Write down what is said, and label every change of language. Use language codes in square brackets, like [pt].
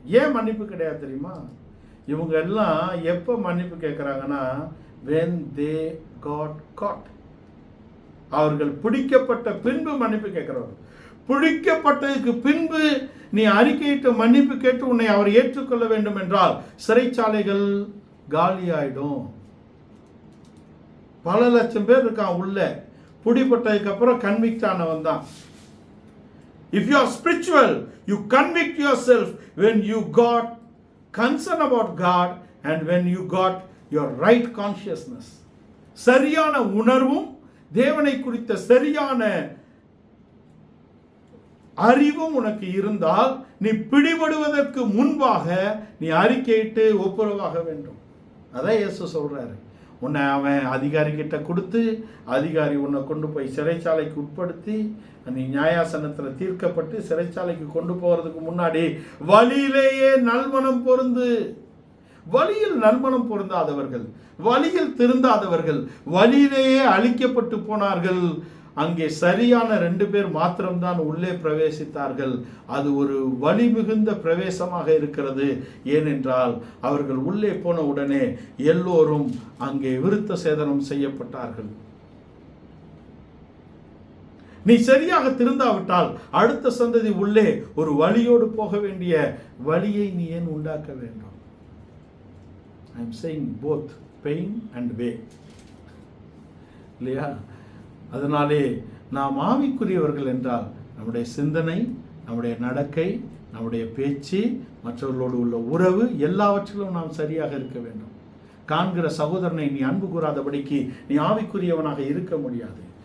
[ta] ஏன் மன்னிப்பு கிடையாது தெரியுமா? இவங்க எல்லாம் எப்ப மன்னிப்பு கேட்கிறாங்கன்னா, [en] when they got caught, [ta] அவர்கள் பிடிக்கப்பட்ட பின்பு மன்னிப்பு கேட்கிறவர்கள். பிடிக்கப்பட்டதுக்கு பின்பு நீ அறிக்கையிட்டு மன்னிப்பு கேட்டு உன்னை அவர் ஏற்றுக்கொள்ள வேண்டும் என்றால் சிறைச்சாலைகள் காலியாயிடும். பல லட்சம் பேர் இருக்கான் உள்ள. பிடிப்பட்டதுக்கு அப்புறம் கன்விக்ட் ஆனவன் தான். [en] If you are spiritual, you convict yourself when you got concern about God and when you got your right consciousness. [ta] சரியான உணர்வும் தேவனை குறித்த சரியான அறிவும் உனக்கு இருந்தால் நீ பிடிபடுவதற்கு முன்பாக நீ அறிக்கையிட்டு ஒப்புரவாக வேண்டும். அதான் இயேசு சொல்றாரு. உன்னை அவன் அதிகாரி கிட்ட கொடுத்து அதிகாரி உன்னை கொண்டு போய் சிறைச்சாலைக்கு உட்படுத்தி நீ நியாயாசனத்தில் தீர்க்கப்பட்டு சிறைச்சாலைக்கு கொண்டு போகிறதுக்கு முன்னாடி வழியிலேயே நல்மனம் பொருந்து. வழியில் நல்மனம் பொருந்தாதவர்கள், வழியில் திருந்தாதவர்கள் வழியிலேயே அழிக்கப்பட்டு போனார்கள். அங்கே சரியான 2 பேர் மாத்திரம்தான் உள்ளே பிரவேசித்தார்கள். அது ஒரு வலி மிகுந்த பிரவேசமாக இருக்கிறது. ஏனென்றால் அவர்கள் உள்ளே போன உடனே எல்லோரும் அங்கே விருத்த சேதனம் செய்யப்பட்டார்கள். நீ சரியாக திருந்தாவிட்டால் அடுத்த சந்ததி உள்ளே ஒரு வழியோடு போக வேண்டிய வழியை நீ ஏன் உண்டாக்க வேண்டும்? [en] I am saying both pain and way. [ta] இல்லையா? அதனாலே நாம் ஆவிக்குரியவர்கள் என்றால் நம்முடைய சிந்தனை, நம்முடைய நடக்கை, நம்முடைய பேச்சு, மற்றவர்களோடு உள்ள உறவு எல்லாவற்றிலும் நாம் சரியாக இருக்க வேண்டும். காண்கிற சகோதரனை நீ அன்பு கூறாதபடிக்கு நீ ஆவிக்குரியவனாக இருக்க முடியாது.